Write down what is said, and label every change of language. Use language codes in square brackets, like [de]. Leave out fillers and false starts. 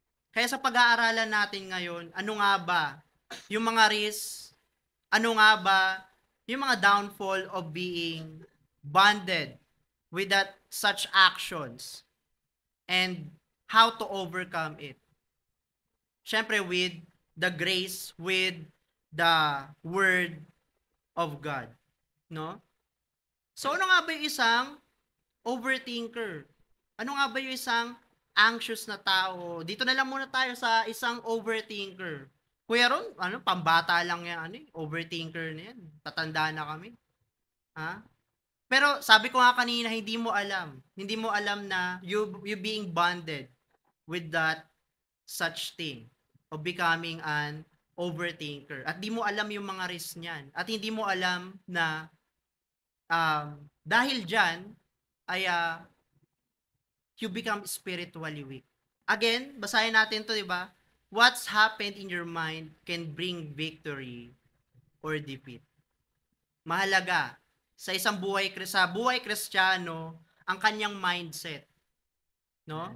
[tl] Kaya sa pag-aaralan natin ngayon, ano nga ba yung mga risks, ano nga ba yung mga downfall [en] of being bonded with that such actions and how to overcome it. Siyempre with the grace, with the word of God, no? [tl] So ano nga ba yung isang overthinker? Ano nga ba yung isang anxious na tao? Dito na lang muna tayo sa isang overthinker. Kuya Ron, pambata lang yan, overthinker na yan. Tatanda na kami. Ha? Pero sabi ko nga kanina, hindi mo alam. Hindi mo alam na [en] you being bonded with that such thing of becoming an overthinker. [tl] At di mo alam yung mga risks niyan. At hindi mo alam na dahil dyan, ay [en] you become spiritually weak. [tl] Again, basahin natin to, di ba? [en] What's happened in your mind can bring victory or defeat. [tl] Mahalaga sa isang buhay Kristiyano ang kanyang mindset, no?